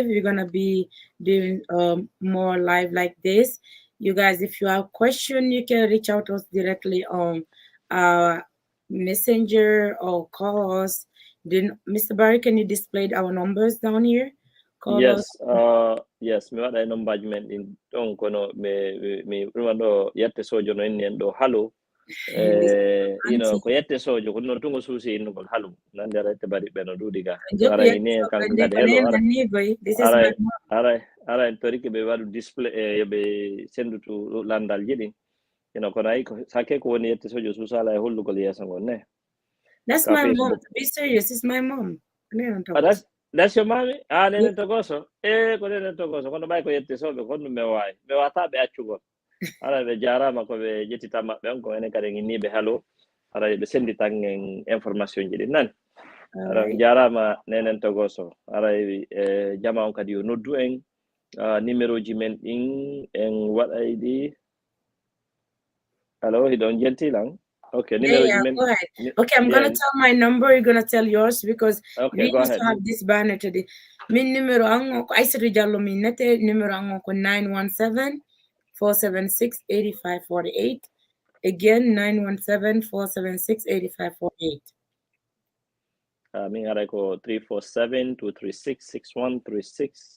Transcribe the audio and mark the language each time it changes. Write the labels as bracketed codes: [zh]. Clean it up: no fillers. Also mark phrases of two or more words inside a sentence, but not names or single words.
[en] We're gonna be doing more live like this. You guys, if you have question, you can reach out to us directly on Messenger or call us. Then, Mr. Barry, can you display our numbers down here? Call Yes, us. yes, [ff] mi waɗa nombajumen ɗin ɗon kono mi ɗumano yette sojo no inni en ɗo halu ko yette sojo ko noon tungo suusi innugol halu nande ara ette baɗi ɓe no ɗuuɗi ga ara ni kanko kadi helo ara en toriki ɓe waɗu display yoɓe sendutu landal jiɗin kono ayi sakke ko woni yette sojo suusala e hollugol yeeso ngon ne. [en] That's my mom. To be serious, it's my mom. That's your mommy? [ff] Nenen Togoso. Ko nenen Togoso. Kono ɓay ko yette soɓe kono mi wataɓe accugol. Ara ɓe jarama ko ɓe ƴettita maɓɓe on ko enen kadi ginniɓe haalo ara ɓe sendi tan en information ji ɗi nani. Ara jarama nenen Togoso. Ara jama on kadi yo noddu en numéro ji men ɗin en waɗay ɗi. Allo, hiɗon jeltilan? [en] Okay, go ahead. Okay, I'm gonna tell my number. You're gonna tell yours because we used to have this banner today. [ff] Min numero ango ko Aissatou Diallo min nete numero ango ko 917-476-8548. [en] Again, 917-476-8548. [ff] Min haɗay ko 347-236-6136.